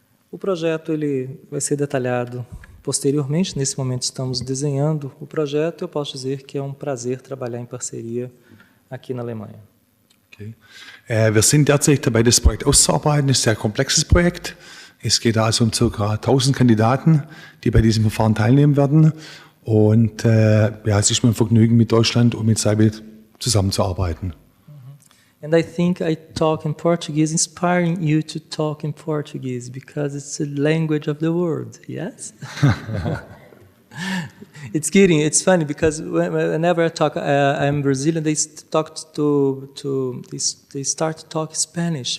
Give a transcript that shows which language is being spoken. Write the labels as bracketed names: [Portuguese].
[Portuguese] O projeto ele vai ser detalhado posteriormente. Nesse momento estamos desenhando o projeto. Eu posso dizer que é um prazer trabalhar em parceria aqui na Alemanha. Okay. [German] Wir sind derzeit dabei, das Projekt auszuarbeiten. Es ist ein sehr komplexes Projekt. Es geht also um ca. 1000 Kandidaten, die bei diesem Verfahren teilnehmen werden. Und ja, es ist mir ein Vergnügen, mit Deutschland und mit Cybit zusammenzuarbeiten. [English] And I think I talk in Portuguese, inspiring you to talk in Portuguese, because it's the language of the world, yes? It's kidding, it's funny, because whenever I talk, I'm Brazilian, they start to talk Spanish.